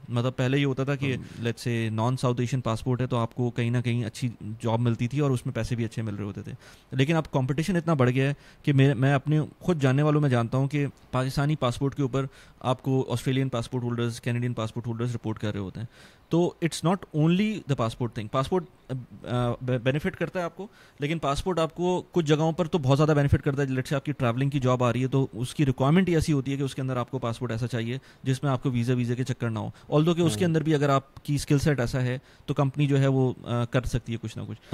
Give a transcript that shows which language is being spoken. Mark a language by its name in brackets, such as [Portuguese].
[Urdu] مطلب پہلے یہ ہوتا تھا کہ let's say naan south Asian passport ہے تو آپ کو کہیں نہ کہیں اچھی جاب ملتی تھی اور اس میں پیسے بھی اچھے مل رہے ہوتے تھے. لیکن اب کمپٹیشن اتنا بڑھ گیا ہے کہ میں اپنے خود جاننے والوں میں جانتا ہوں کہ پاکستانی پاسپورٹ کے اوپر آپ کو Australian passport holders, Canadian passport holders report کر رہے ہوتے ہیں. [English] تو it's not only the passport thing. [Urdu] Passport benefit کرتا ہے آپ کو, لیکن پاسپورٹ آپ کو کچھ جگہوں پر تو بہت زیادہ بینیفٹ کرتا ہے. لیٹس سے آپ کی ٹریولنگ کی جاب آ رہی ہے تو اس کی ریکوائرمنٹ ہی ایسی ہوتی ہے کہ اس کے اندر آپ کو پاسپورٹ ایسا چاہیے جس میں آپ کو ویزے کے چکر نہ ہو. آلدو کہ اس کے اندر بھی اگر آپ کی اسکل سیٹ ایسا ہے تو کمپنی جو ہے وہ کر سکتی ہے کچھ نہ کچھ.